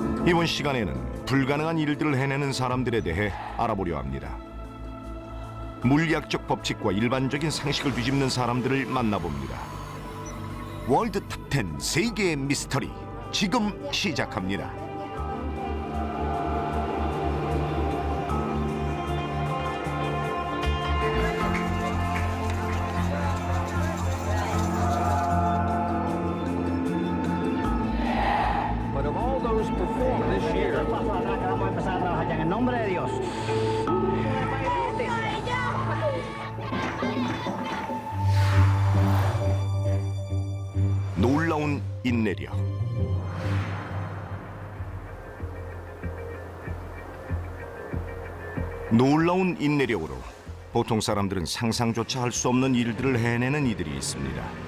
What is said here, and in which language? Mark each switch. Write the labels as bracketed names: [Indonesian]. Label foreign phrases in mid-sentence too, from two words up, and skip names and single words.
[Korean] 이번 시간에는 불가능한 일들을 해내는 사람들에 대해 알아보려 합니다. 물리학적 법칙과 일반적인 상식을 뒤집는 사람들을 만나봅니다. 월드 탑10 세계의 미스터리 지금 시작합니다. [English] But of all those performed this year, [Spanish] Vamos a empezar a trabajar ya en el nombre de Dios. [Korean] 놀라운 인내력. 놀라운 인내력으로 보통 사람들은 상상조차 할 수 없는 일들을 해내는 이들이 있습니다.